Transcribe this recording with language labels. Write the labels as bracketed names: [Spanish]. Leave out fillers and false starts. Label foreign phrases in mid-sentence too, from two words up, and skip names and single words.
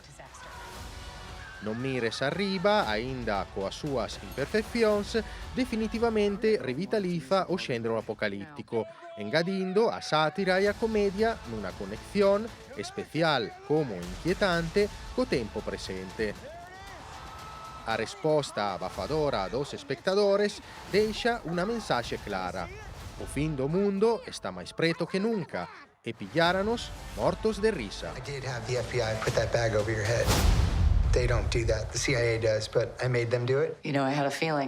[Galician] Non mires arriba, aínda coas súas imperfeccións, definitivamente revitaliza o xénero apocalíptico, engadindo a sátira e a comedia nunha conexión especial como inquietante co tempo presente. A resposta abafadora dos espectadores deixa unha mensaxe clara. O fin do mundo está máis preto que nunca e pilláranos mortos de risa. [English] I did have the FBI put that bag over your head. They don't do that. The CIA does, but I made them do it. You know, I had a feeling.